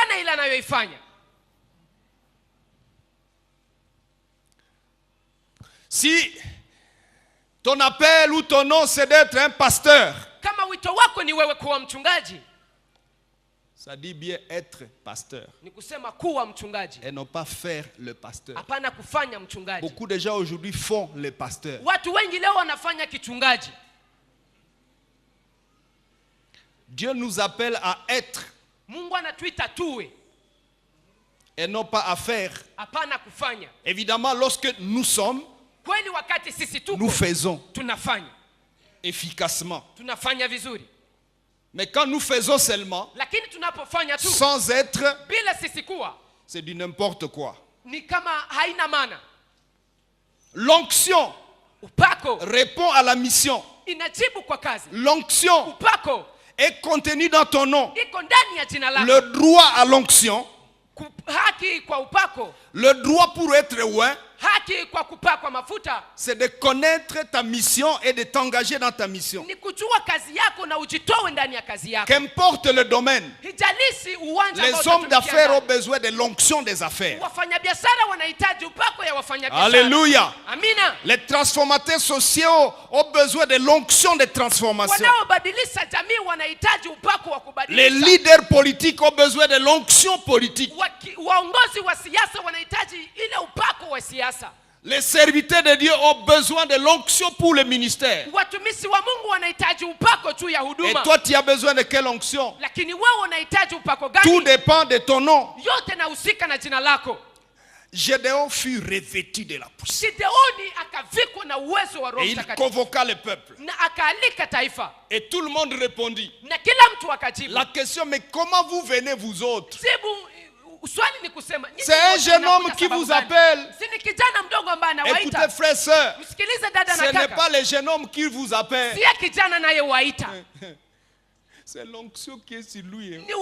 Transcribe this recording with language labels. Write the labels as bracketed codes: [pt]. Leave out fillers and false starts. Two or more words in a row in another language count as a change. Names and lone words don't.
[fr] Si ton appel ou ton nom, c'est d'être un pasteur, Ça dit bien être pasteur. [sw] Ni kusema kuwa mchungaji. [fr] Et non pas faire le pasteur. [sw] Hapana kufanya mchungaji. [fr] Beaucoup de gens aujourd'hui font le pasteur. [sw] Watu wengi leo wanafanya kichungaji. [fr] Dieu nous appelle à être. [sw] Mungu anatuita tuwe. [fr] Et non pas à faire. [sw] Hapana kufanya. [fr] Évidemment, lorsque nous sommes, [sw] kweli wakati sisi tuko, [fr] nous faisons [sw] tunafanya [fr] efficacement. [sw] Tunafanya vizuri. [fr] Mais quand nous faisons seulement, [sw] lakini tunapofanya tu [fr] sans être, [sw] bila sisi kuwa, [fr] c'est du n'importe quoi. [sw] Ni kama haina maana. [fr] L'onction, [sw] upako, [fr] répond à la mission. [sw] Inajibu kwa kazi. [fr] L'onction, [sw] upako, [fr] est contenu dans ton nom. [sw] Iko ndani ya jina lako. [fr] Le droit à l'onction, [sw] haki kwa upako, [fr] le droit pour être oint, [sw] haki kwa kupakwa mafuta, [fr] c'est de connaître ta mission et de t'engager dans ta mission. [sw] Ni kujua kazi yako na ujitoe ndani ya kazi yako. [fr] Qu'importe le domaine, [sw] hijalishi uwanja. [fr] Les hommes d'affaires ont besoin de l'onction des affaires. [sw] Wafanyabiashara wanahitaji upako ya wafanyabiashara. [fr] Alléluia. [sw] Amina. [fr] Les transformateurs sociaux ont besoin de l'onction des transformations. [sw] Wanaobadilisha jamii wanahitaji upako wa kubadilisha. [fr] Les leaders politiques ont besoin de l'onction politique. [sw] Waongozi wa siasa wanahitaji ile upako wa siasa. [fr] Les serviteurs de Dieu ont besoin de l'onction pour le ministère. [sw] Watumishi wa Mungu wanahitaji upako tu ya huduma. [fr] Et toi tu as besoin de quelle onction? [sw] Lakini wewe unahitaji upako gani? [fr] Tout dépend de ton nom. [sw] Yote inahusika na jina lako. [fr] Gédéon fut revêtu de la puissance. [sw] Gideoni akavikwa na uwezo wa Roho Mtakatifu. [fr] Et il convoqua le peuple. [sw] Na akaalika taifa. [fr] Et tout le monde répondit. [sw] Na kila mtu akajibu. [fr] La question, mais comment vous venez vous autres? C'est un jeune homme qui vous appelle. Écoutez frères et sœurs, ce n'est pas le jeune homme qui vous appelle. C'est l'onction qui est sur lui.